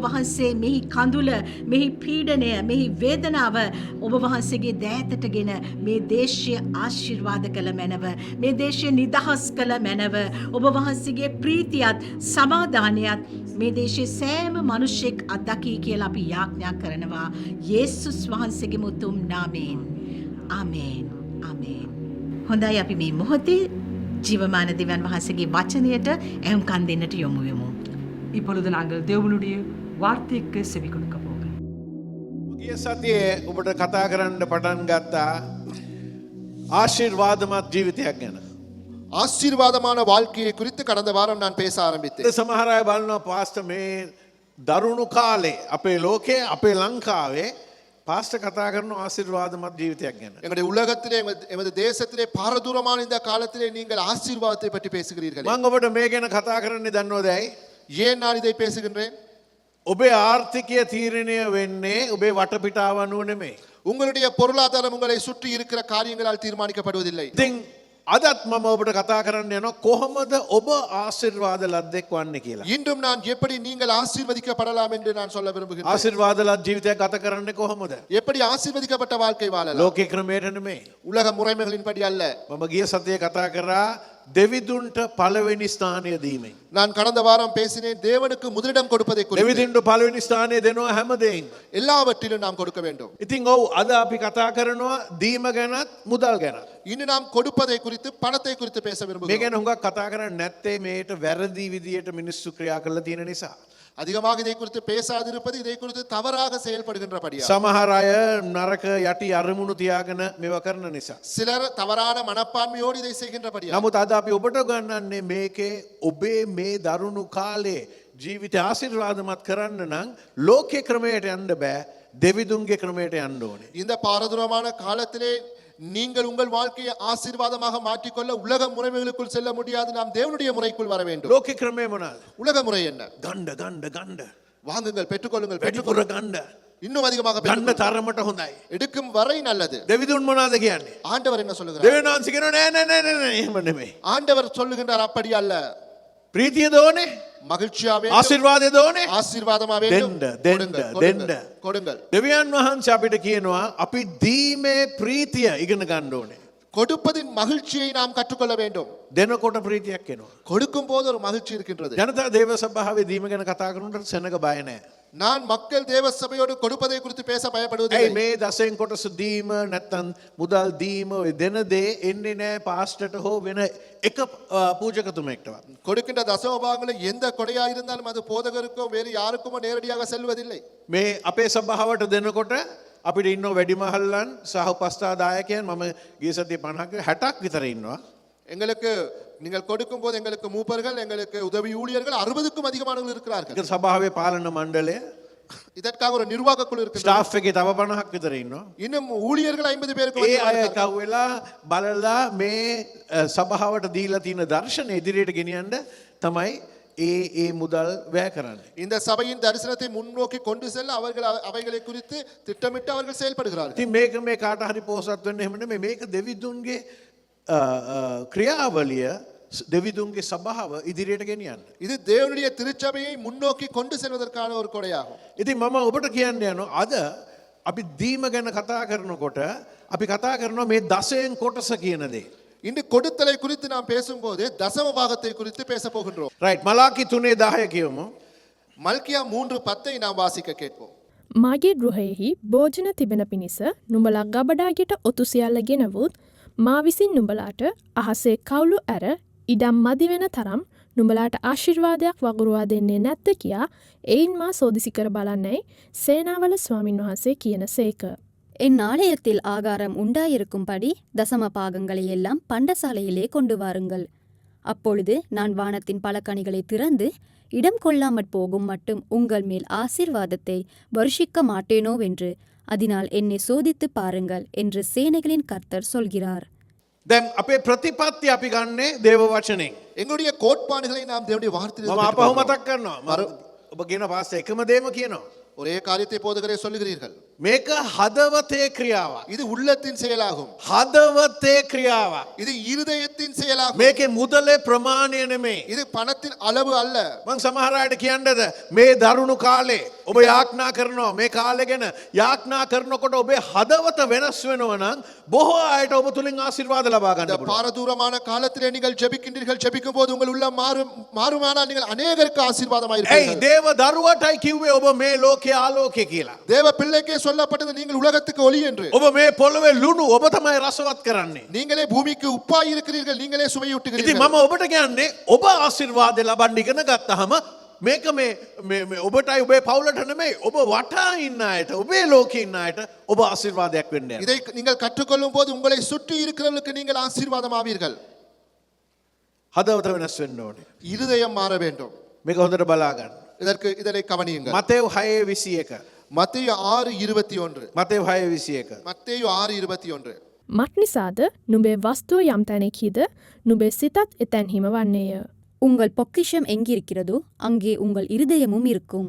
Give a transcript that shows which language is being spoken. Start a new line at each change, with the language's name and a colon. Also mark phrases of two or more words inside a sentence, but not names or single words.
Sinhala: වහන්සේ මෙහි කඳුල මෙහි පීඩනය මෙහි වේදනාව ඔබ වහන්සේගේ දෑතටගෙන මේ දේශය ආශිර්වාද කළ මැනව මේ දේශය නිදහස් කළ මැනව ඔබ වහන්සේගේ ප්‍රීතියත් සමාදානයත් මේ දේශයේ සෑම මිනිසෙක් අත්දකී කියලා අපි යාඥා කරනවා යේසුස් වහන්සේගේ මුතුම් නාමයෙන් ආමේන් ආමේන් හොඳයි අපි මේ මොහොතේ ජීවමාන දෙවියන් වහන්සේගේ වචනයට ඇහුම්කන් දෙන්නට යොමු වෙමු.
Tamil: இப்பொழுது நாங்கள் தேவனுடைய வார்த்தைக்கு செவி கொடுக்க போகிறோம்.
Sinhala: ගිය සතියේ ඔබට කතා කරන්න පටන් ගත්තා ආශිර්වාදමත් ජීවිතයක් ගැන.
Tamil: ஆசீர்வாதமான வாழ்க்கையை குறித்து கடந்த வாரம் நான் பேச ஆரம்பித்தேன்.
Sinhala: සමහර අය බලනවා පාස්ටර් මේ දරුණු කාලේ අපේ ලෝකයේ අපේ ලංකාවේ පාස්ටර් කතා කරන ආශිර්වාදමත් ජීවිතයක් ගැන.
Tamil: எங்களுடைய உலகத்திலே எமது தேசத்திலே பாரதூரமான இந்த காலத்திலே நீங்கள் ஆசீர்வாதத்தை பற்றி பேசுகிறீர்கள்.
Sinhala: මම ඔබට මේ ගැන කතා කරන්නේ දන්නවද ඇයි?
Tamil: ஏன் நான் இதை பேசுகின்றேன்?
Sinhala: ඔබේ ආර්ථිකය තීරණය වෙන්නේ ඔබේ වටපිටාව අනුව නෙමෙයි.
Tamil: உங்களுடைய பொருளாதாரம் உங்களை சுற்றி இருக்கிற காரியங்களால் தீர்மானிக்கப்படுவதில்லை.
Sinhala: ඉතින් අදත් මම ඔබට කතා කරන්න යනවා කොහොමද ඔබ ආශිර්වාද ලද්දෙක් වන්නේ කියලා.
Tamil: இன்றும் நான் எப்படி நீங்கள் ஆசீர்வதிக்கப்படலாம் என்று நான் சொல்ல விரும்புகிறேன்.
Sinhala: ආශිර්වාද ලත් ජීවිතයක් ගත කරන්නේ කොහොමද?
Tamil: எப்படி ஆசீர்வதிக்கப்பட்ட வாழ்க்கை வாழலாம்?
Sinhala: ලෝකේ ක්‍රමයට නෙමෙයි.
Tamil: உலக முறைமைகளின்படி அல்ல.
Sinhala: මම ගිය සතියේ කතා කරා දෙවිදුන්ට පළවෙනි ස්ථානය දීමෙන්.
Tamil: நான் கடந்த வாரம் பேசினேன் தேவனுக்கு முதலிடம் கொடுப்பதை குறித்து.
Sinhala: දෙවිදුන්ට පළවෙනි ස්ථානය දෙනවා හැමදේම.
Tamil: எல்லாவற்றிலும் நாம் கொடுக்க வேண்டும்.
Sinhala: ඉතින් ඔව් අද අපි කතා කරනවා දීම ගැනත් මුදල් ගැනත්.
Tamil: இன்னும் நாம் கொடுப்பதை குறித்து பணத்தை குறித்து பேச
Sinhala: මේ
Tamil: விரும்புகிறோம்.
Sinhala: ගැන හුඟක් කතා කරන්නේ නැත්තේ මේට වැරදි විදියට මිනිස්සු ක්‍රියා කරලා තියෙන නිසා.
Tamil: அதிகமாக இதை குறித்து பேசாதிருப்பது இதை குறித்து தவறாக செயல்படுகின்றபடியா.
Sinhala: සමහර අය නරක යටි අරමුණු තියාගෙන මේව කරන නිසා.
Tamil: சிலர் தவறான மனப்பான்மையோடு இதை செய்கின்றபடியா.
Sinhala: නමුත් අද අපි ඔබට ගන්නන්නේ මේකේ ඔබේ මේ දරුණු කාලේ ජීවිතය ආශිර්වාදමත් කරන්න නම් ලෝකේ ක්‍රමයට යන්න බෑ දෙවිදුන්ගේ ක්‍රමයට යන්න ඕනේ.
Tamil: இந்த பாரதூரமான காலத்திலே நீங்கள் உங்கள் வாழ்க்கையை ஆசீர்வாதமாக மாற்றிக்கொள்ள உலக முறைமைகளுக்குள் செல்ல முடியாது. நாம் தேவனுடைய முறைக்குள் வர வேண்டும்.
Sinhala: ලෝකේ ක්‍රමය මොනවාද?
Tamil: உலக முறை என்ன?
Sinhala: ගණ්ඩ
Tamil: வாங்குங்கள், பெற்றுக்கொள்ளுங்கள்,
Sinhala: වැඩිපුර ගණ්ඩ
Tamil: இன்னும் அதிகமாக
Sinhala: ගන්න
Tamil: பெற்றுக்கொள்ளுங்கள்.
Sinhala: තරමට හොඳයි.
Tamil: எடுக்கும் வரை நல்லது.
Sinhala: දෙවිදුන් මොනවාද කියන්නේ?
Tamil: ஆண்டவர் என்ன சொல்லுகிறார்?
Sinhala: දෙවියන් වහන්සේ කියනවා නෑ එහෙම නෙමෙයි.
Tamil: ஆண்டவர் சொல்லுகின்றார் அப்படி அல்ல.
Sinhala: ප්‍රීතිය දෝනේ
Tamil: மகிழ்ச்சியா வேண்டும்
Sinhala: ආශිර්වාදය දෝනේ
Tamil: ஆசீர்வாதமா வேண்டும்
Sinhala: දෙන්න
Tamil: கொடுங்கள், கொடுங்கள்.
Sinhala: දෙවියන් වහන්සේ අපිට කියනවා අපි දීමේ ප්‍රීතිය ඉගෙන ගන්න ඕනේ.
Tamil: கொடுப்பதின் மகிழ்ச்சியை நாம் கற்றுக்கொள்ள வேண்டும்.
Sinhala: දෙනකොට ප්‍රීතියක් එනවා.
Tamil: கொடுக்கும் போது ஒரு மகிழ்ச்சி இருக்கின்றது.
Sinhala: ජනතා දේව සභාවේ දීම ගැන කතා කරනකොට සෙනග බය නැහැ.
Tamil: நான் மக்கள் தேவ சபையோடு கொடுப்பதை குறித்து பேச
Sinhala: ඇයි
Tamil: பயப்படுவதில்லை.
Sinhala: මේ දසෙන් කොටස දීම නැත්තම් මුදල් දීම ඔය දෙන දේ එන්නේ නැහැ පාස්ටර්ට හෝ වෙන එක පූජකතුමෙක්ටවත්.
Tamil: கொடுக்கின்ற தசம பாகங்களில் எந்த கொடையா இருந்தாலும் அது போதகருக்கோ வேறு யாருக்குமோ நேரடியாக செல்வதில்லை.
Sinhala: මේ අපේ සභාවට දෙනකොට අපිට ඉන්න වැඩිමහල්ලන් සහ උපස්ථාදායකයන් මම ගිය සතියේ 50ක 60ක් විතර ඉන්නවා.
Tamil: எங்களுக்கு நீங்கள் கொடுக்கும் போது எங்களுக்கு மூப்பர்கள் எங்களுக்கு உதவி ஊழியர்கள் 60க்கும் அதிகமானவர்கள் இருக்கிறார்கள்.
Sinhala: ඒක සභාවේ පාලන මණ්ඩලය
Tamil: இதற்காக ஒரு நிர்வாக குழு இருக்கிறது.
Sinhala: ස්ටාෆ් එකේ තව 50ක් විතර ඉන්නවා.
Tamil: இன்னும் ஊழியர்கள் 50 பேருக்கு
Sinhala: ඒ අය
Tamil: வந்து
Sinhala: එකව වෙලා බලලා මේ සභාවට දීලා තියෙන දර්ශන ඉදිරියට ගෙනියන්න තමයි ඒ මුදල් වැය කරන්නේ.
Tamil: இந்த சபையின் தரிசனத்தை முன்னோக்கி கொண்டு செல்ல அவர்கள் அவைகளை குறித்து திட்டமிட்டு அவர்கள் செயல்படுகிறார்கள்.
Sinhala: ඉතින් මේක මේ කාට හරි පොහොසත් වෙන්න එහෙම නෙමෙයි මේක දෙවිදුන්ගේ ක්‍රියාවලිය දෙවිදුන්ගේ සභාව ඉදිරියට ගෙනියන්න.
Tamil: இது தேவனுடைய திருச்சபையை முன்னோக்கி கொண்டு செல்வதற்கான ஒரு கொடையாகும்.
Sinhala: ඉතින් මම ඔබට කියන්න යනවා අද අපි දීම ගැන කතා කරනකොට අපි කතා කරනවා මේ දසයෙන් කොටස කියන දේ.
Tamil: இன்று கொடுத்தலை குறித்து நாம் பேசும்போது தசம பாகத்தை குறித்து பேச போகின்றோம்.
Sinhala: රයිට් මලාකි 3:10 කියමු.
Tamil: மல்கியா 3:10 நாம் வாசிக்க கேட்போம்.
Sinhala: මාගේ ගෘහයෙහි භෝජන තිබෙන පිණිස නුඹලා ගබඩාගෙට ඔතු සියල්ල ගෙනවුත් මා විසින් නුඹලාට අහසේ කවුළු ඇර ඉඩම් මදි වෙන තරම් නුඹලාට ආශිර්වාදයක් වගුරුවා දෙන්නේ නැත්ද කියා එයින් මා සෝදිසි කර බලන්නයි සේනාවල ස්වාමින් වහන්සේ කියන සේක.
Tamil: என் ஆலயத்தில் ஆகாரம் உண்டாயிருக்கும்படி தசம பாகங்களை எல்லாம் பண்டசாலையிலே கொண்டு வாருங்கள். அப்பொழுது நான் வானத்தின் பல கனிகளை திறந்து இடம் கொள்ளாமற் போகும் மட்டும் உங்கள் மேல் ஆசீர்வாதத்தை வருஷிக்க மாட்டேனோவென்று அதனால் என்னை சோதித்து பாருங்கள் என்று சேனைகளின் கர்த்தர் சொல்கிறார்.
Sinhala: දැන් අපේ ප්‍රතිපත්ති අපි ගන්නේ දේව වචනෙන්.
Tamil: எங்களுடைய கோட்பாடுகளை நாம் தேவனுடைய
Sinhala: මම
Tamil: வார்த்தையிலிருந்து
Sinhala: අපහු
Tamil: பெற்றுக்கொள்கிறோம்.
Sinhala: මතක් කරනවා. ඔබ කියන පාස්සේ එකම දේම කියනවා.
Tamil: ஒரே காரியத்தை போதகரே சொல்லுகிறீர்கள்.
Sinhala: මේක හදවතේ ක්‍රියාවක්.
Tamil: இது உள்ளத்தின் செயலாகும்.
Sinhala: හදවතේ ක්‍රියාවක්.
Tamil: இது இருதயத்தின் செயலாகும்.
Sinhala: මේකේ මුදලේ ප්‍රමාණය නෙමෙයි.
Tamil: இது பணத்தின் அளவு அல்ல.
Sinhala: මං සමහර අයට කියන්නද මේ දරුණු කාලේ ඔබ යාඥා කරනවා මේ කාලේ ගැන යාඥා කරනකොට ඔබේ හදවත වෙනස් වෙනවා නම් බොහෝ අයට ඔබ තුලින් ආශිර්වාද ලබා ගන්න
Tamil: இந்த
Sinhala: පුළුවන්.
Tamil: பாரதூரமான காலத்திலே நீங்கள் ஜெபிக்கின்றீர்கள். ஜெபிக்கும் போது உங்கள் உள்ளம் மாறுமானால் நீங்கள் அநேகருக்கு ஆசீர்வாதமாக
Sinhala: ඇයි
Tamil: இருப்பீர்கள்.
Sinhala: දේව දරුවටයි කිව්වේ ඔබ මේ ලෝකයේ ආලෝකය කියලා.
Tamil: தேவ பிள்ளைக்கே சொல்லப்பட்டது நீங்கள் உலகத்துக்கு ஒளி என்று.
Sinhala: ඔබ මේ පොළවේ ලුණු ඔබ තමයි රසවත් කරන්නේ.
Tamil: நீங்களே பூமிக்கு உப்பாய் இருக்கிறீர்கள். நீங்களே
Sinhala: ඉතින්
Tamil: சுவையூட்டுகிறீர்கள்.
Sinhala: මම ඔබට කියන්නේ ඔබ ආශිර්වාද ලබන්න ඉගෙන ගත්තාම මේක මේ ඔබටයි ඔබේ පවුලට නෙමෙයි ඔබ වටා ඉන්න අයට ඔබේ ලෝකේ ඉන්න අයට ඔබ ආශිර්වාදයක් වෙන්න යනවා.
Tamil: இதை நீங்கள் கற்றுக்கொள்ளும் போது உங்களை சுற்றி இருக்கிறவர்களுக்கு நீங்கள் ஆசீர்வாதமாவீர்கள்.
Sinhala: හදවත වෙනස් වෙන්න ඕනේ.
Tamil: இருதயம் மாற வேண்டும்.
Sinhala: මේක හොඳට බලා ගන්න.
Tamil: இதனை கவனியுங்கள்.
Sinhala: මතේව් 6:21
Tamil: மத்தேயு 6:21
Sinhala: මතේව් 6:21
Tamil: மத்தேயு 6:21
Sinhala: මත් නිසාද නුඹේ වස්තුව යම් තැනෙකිද නුඹේ සිතත් එතැන්හිම වන්නේය.
Tamil: உங்கள் பொக்கிஷம் எங்கிருக்கிறதோ அங்கே உங்கள் இருதயமும் இருக்கும்.